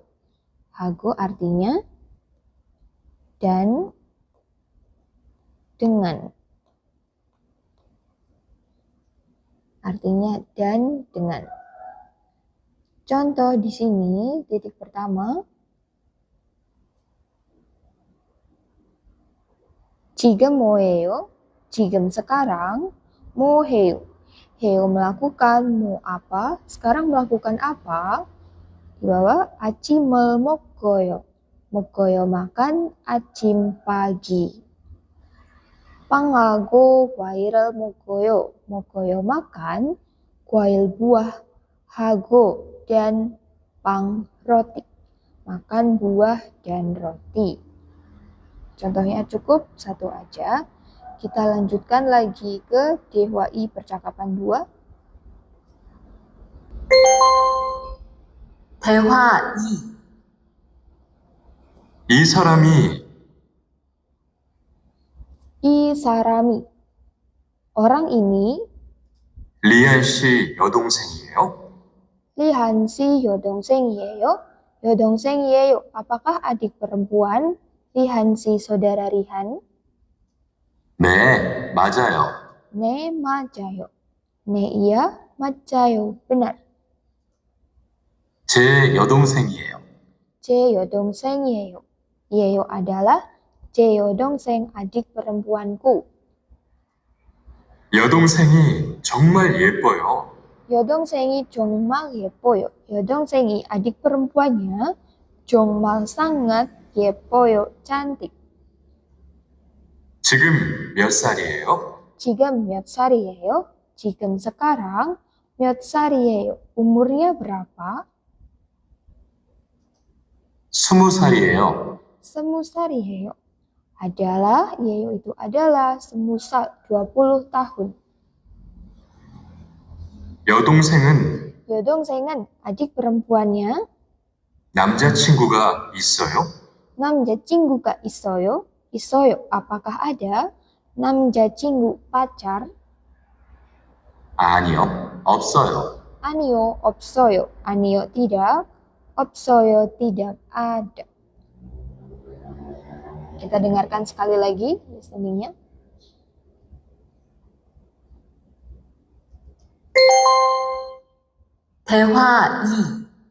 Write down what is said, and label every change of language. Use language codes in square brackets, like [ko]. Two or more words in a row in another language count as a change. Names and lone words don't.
[id] Hago artinya dan dengan. Artinya dan dengan. Contoh di sini titik pertama. [ko] 지금 뭐예요? [id] 지금 sekarang. [ko] 뭐해요? 해요 [id] melakukan, mau apa? Sekarang melakukan apa? Di bawah [ko] 아침을 먹어요. [id] 먹어요 makan, 아침 pagi. [ko] 빵하고 과일을 먹어요. [id] 먹어요 makan, 과일 buah, 하고 dan pang roti. Makan buah dan roti. Contohnya cukup satu aja. Kita lanjutkan lagi ke DHWI percakapan 2. [ko] 대화 2. 이 사람이 이 사람이 [id] orang ini [ko] 리안 씨 여동생이에요? 리한 씨 여동생이에요? 여동생이에요. [id] Apakah adik perempuan 리한 씨 saudara Rihan? [ko] 네, 맞아요. 네, 맞아요. 네, iya, 맞아요. benar. 제 여동생이에요. 제 여동생이에요. 예요 adalah 제 여동생 [id] adik perempuanku. [ko] 여동생이 정말 예뻐요. 여동생이 정말 예뻐요. 여동생이 [id] adik perempuannya [ko] 정말 sangat 예뻐요. cantik. 지금 몇 살이에요? 지금 몇 살이에요? 지금 sekarang 몇 살이에요? [id] umurnya berapa? [ko] 20살이에요. [id] 20살이에요. adalah, 예요 itu adalah 20살, 20 tahun. [ko] 여동생은 [id] 여동생은 adik perempuannya [ko] 남자친구가 있어요? 남자친구가 있어요? 있어요. [id] Apakah ada 남자친구 pacar? [ko] 아니요, 없어요. 아니요, 없어요. 아니요, [id] tidak. 없어요, tidak ada. Kita dengarkan sekali lagi listeningnya. [ko] 대화 2.